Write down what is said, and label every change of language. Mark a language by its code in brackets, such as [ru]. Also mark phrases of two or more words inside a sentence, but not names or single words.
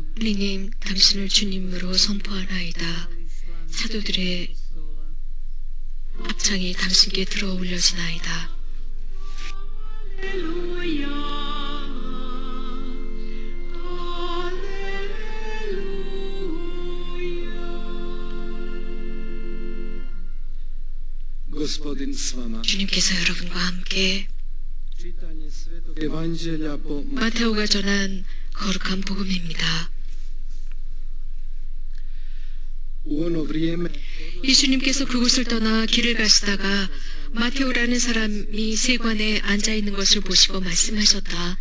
[ko] 하느님, 당신을 주님으로 선포하나이다. 사도들의 합창이 당신께 들어 올려지나이다. [hr] Gospodin s vama. [ko] 주님께서 여러분과 함께 마테오가 전한 거룩한 복음입니다. 예수님께서 그곳을 떠나 길을 가시다가 마테오라는 사람이 세관에 앉아 있는 것을 보시고 말씀하셨다.